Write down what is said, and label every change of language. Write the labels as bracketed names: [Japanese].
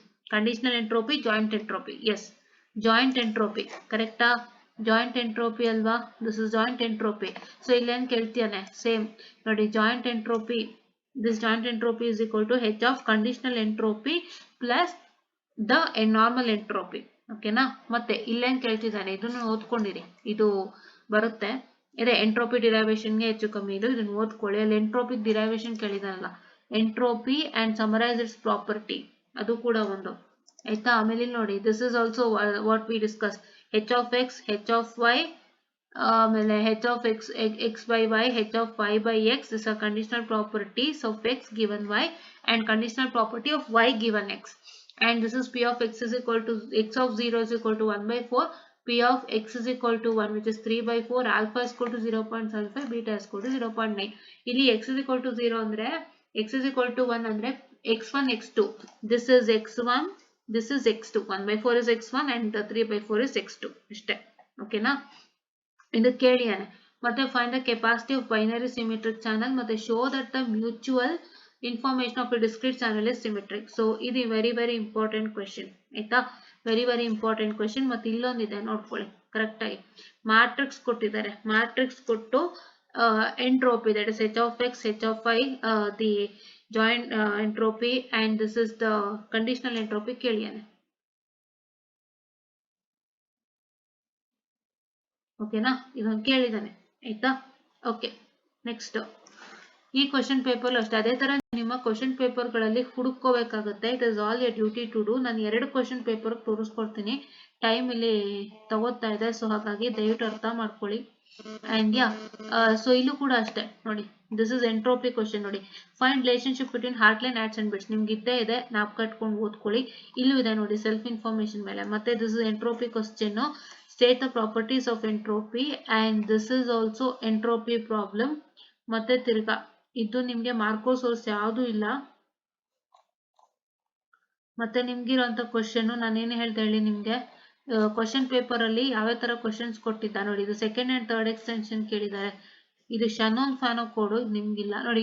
[English] Conditional entropy, joint entropy. Yes, joint entropy ಕರೆಕ್ಟಾ? Joint entropy ಅಲ್ವಾ? This is joint entropy. [Kannada] So ಇಲ್ಲೇನ್ ಕೇಳ್ತಿಯಾನೆ? [English] Same ನೋಡಿ, joint entropy, this joint entropy is equal to h of conditional entropy plus the normal entropy. [Kannada] ಓಕೆನಾ? ಮತ್ತೆ ಇಲ್ಲೇನ್ ಕೇಳ್ತಿದ್ದಾನೆ, ಇದನ್ನು ಓದ್ಕೊಂಡಿರಿ, ಇದು ಬರುತ್ತೆ. ಇದೆ ಎಂಟ್ರೋಪಿ ಡಿರೈವೇಶನ್ಗೆ ಹೆಚ್ಚು ಕಮ್ಮಿ ಇದು, ಇದನ್ನು ಓದ್ಕೊಳ್ಳಿ. ಅಲ್ಲಿ entropy derivation ಕೇಳಿದಾನಲ್ಲ, [English] entropy and summarize its property, [Kannada] ಅದು ಕೂಡ ಒಂದು ಆಯ್ತಾ. [English] ಆಮೇಲೆ ನೋಡಿ, this is also what we discuss, h of x, h of y, ಆಮೇಲೆ h of x by y, h of y by x. These are conditional properties of x given y and conditional property of y given x. And this is p of x is equal to x of 0 is equal to 1/4, p of x is equal to 1, which is 3/4, alpha is equal to 0.75, beta is equal to 0.9. ಇಲ್ಲಿ x is equal to 0 ಅಂದ್ರೆ, x is equal to 1 ಅಂದ್ರೆ x1 x2, this is x1, this is x2, 1/4 is x1 and 3/4 is x2 ಅಷ್ಟೇ. [Kannada] ಓಕೆನಾ? ಇದು ಕೇಳಿಯಾನೆ. [English] ಮತ್ತೆ find the capacity of binary symmetric channel, ಮತ್ತೆ show that the mutual information of a discrete channel is symmetric. So ಇದು very important question ಆಯ್ತಾ, very important question. [Kannada] ಮತ್ತೆ ಇಲ್ಲೊಂದಿದೆ ನೋಡ್ಕೊಳ್ಳಿ correct ಆಗಿ. [English] Matrix ಕೊಟ್ಟಿದ್ದಾರೆ, matrix ಕೊಟ್ಟು entropy, that is h of x, h of y, the joint entropy and this is the conditional entropy ಕೇಳಿಯಾನೆ. [Kannada] ಓಕೆನಾ? ಇದನ್ನು ಕೇಳಿದಾನೆ ಆಯ್ತಾ. ಓಕೆ, ನೆಕ್ಸ್ಟ್ ಈ ಕ್ವಶನ್ ಪೇಪರ್ ಅಷ್ಟೇ, ಅದೇ ತರ ನಿಮ್ಮ ಕ್ವಶನ್ ಪೇಪರ್ ಗಳಲ್ಲಿ ಹುಡುಕೋಬೇಕಾಗುತ್ತೆ. [English] It is all your duty to do. [Kannada] ನಾನು 2 ಕ್ವಶನ್ ಪೇಪರ್ ತೋರಿಸ್ಕೊಡ್ತೀನಿ, ಟೈಮ್ ಇಲ್ಲಿ ತಗೋತಾ ಇದೆ, ಸೊ ಹಾಗಾಗಿ ದಯವಿಟ್ಟು ಅರ್ಥ ಮಾಡ್ಕೊಳ್ಳಿ. ಅಂಡ್ ಯಾ, ಸೊ ಇಲ್ಲೂ ಕೂಡ ಅಷ್ಟೇ ನೋಡಿ, [English] This is entropy question. ನೋಡಿ, find relationship between hartley nats and bits, [Kannada] ನಿಮ್ಗೆ ಇದ್ದೇ ಇದೆ, ನಾಪ್ ಕಟ್ಕೊಂಡು ಓದ್ಕೊಳ್ಳಿ. ಇಲ್ಲೂ ಇದೆ ನೋಡಿ, ಸೆಲ್ಫ್ ಇನ್ಫಾರ್ಮೇಶನ್ ಮೇಲೆ. [English] ಮತ್ತೆ this is entropy question, state the properties of entropy, and this is also entropy problem. [Kannada] ಮತ್ತೆ ತಿರ್ಗಾ ಇದು ನಿಮ್ಗೆ ಮಾರ್ಕೋ ಸೋರ್ಸ್ ಯಾವುದು ಇಲ್ಲ. ಮತ್ತೆ ನಿಮ್ಗಿರುವಂತ ಕ್ವಶನ್ ನಾನೇನು ಹೇಳ್ತಾ ಹೇಳಿ ನಿಮ್ಗೆ, ಕ್ವಶನ್ ಪೇಪರ್ ಅಲ್ಲಿ ಯಾವ ತರ ಕ್ವಶನ್ಸ್ ಕೊಟ್ಟಿದ್ದ ನೋಡಿ. ಇದು ಸೆಕೆಂಡ್ ಅಂಡ್ ಥರ್ಡ್ ಎಕ್ಸ್ಟೆನ್ಷನ್ ಕೇಳಿದ್ದಾರೆ. ಇದು ಶೆನಾನ್ ಫ್ಯಾನೋ ಕೋಡ್ ನಿಮ್ಗಿಲ್ಲ ನೋಡಿ.